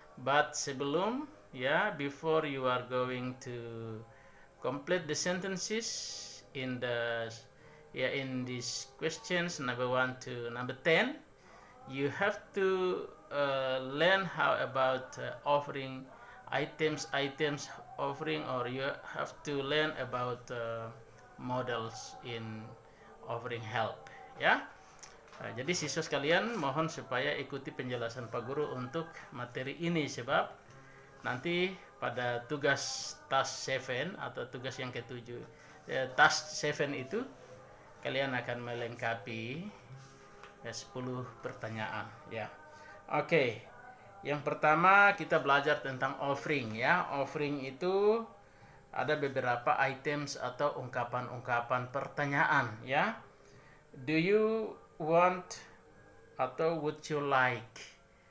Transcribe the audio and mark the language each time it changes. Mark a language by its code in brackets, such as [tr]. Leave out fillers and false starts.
[en] But [id] sebelum ya, [en] before you are going to complete the sentences in these questions number 1 to number 10, you have to learn how about offering items offering, or you have to learn about models in offering help ya. [id] Jadi siswa sekalian mohon supaya ikuti penjelasan Pak Guru untuk materi ini, sebab nanti pada tugas task 7 atau tugas yang ketujuh task 7 itu kalian akan melengkapi 10 pertanyaan ya. Oke. Yang pertama kita belajar tentang offering ya. Offering itu ada beberapa items atau ungkapan-ungkapan pertanyaan ya. [en] Do you want [id] atau [en] would you like?